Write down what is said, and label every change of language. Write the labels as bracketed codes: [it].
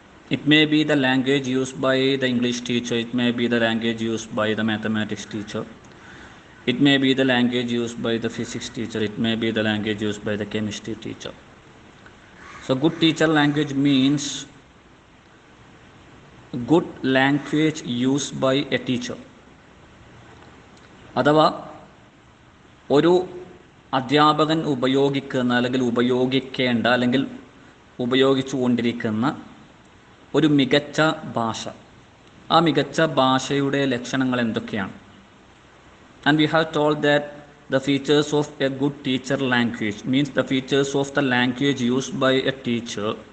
[en] It may be the language used by the English teacher, it may be the language used by the mathematics teacher, it may be the language used by the physics teacher, it may be the language used by the chemistry teacher. So good teacher language means good language used by a teacher. [ml] അഥവാ ഒരു അധ്യാപകൻ ഉപയോഗിക്കുന്ന അല്ലെങ്കിൽ ഉപയോഗിക്കേണ്ട അല്ലെങ്കിൽ ഉപയോഗിച്ചുകൊണ്ടിരിക്കുന്ന ഒരു മികച്ച ഭാഷ, ആ മികച്ച ഭാഷയുടെ ലക്ഷണങ്ങൾ എന്തൊക്കെയാണ്? [en] And we have told that the features of a good teacher language means the features of the language used by a teacher.